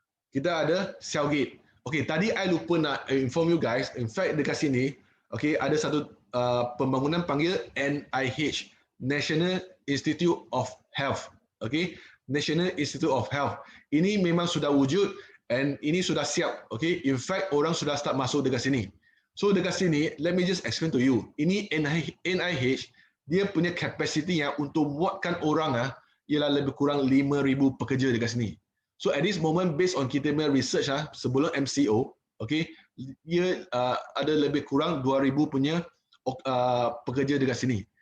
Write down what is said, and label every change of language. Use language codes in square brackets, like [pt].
[ms] Kita ada Cellgate. Okay, tadi I lupa nak inform you guys, [en] in fact [ms] dekat sini, okay, ada satu pembangunan panggil NIH, National Institute of Health. Okay, National Institute of Health. Ini memang sudah wujud and ini sudah siap. Okay, in fact orang sudah start masuk dekat sini. So dekat sini, [en] let me just explain to you. [ms] Ini NIH, dia punya capacity yang untuk muatkan orang ialah lebih kurang 5,000 pekerja dekat sini. [en] So at this moment, based on [ms] kita punya research sebelum MCO, okay, ia ada lebih kurang 2,000 punya pekerja dekat sini.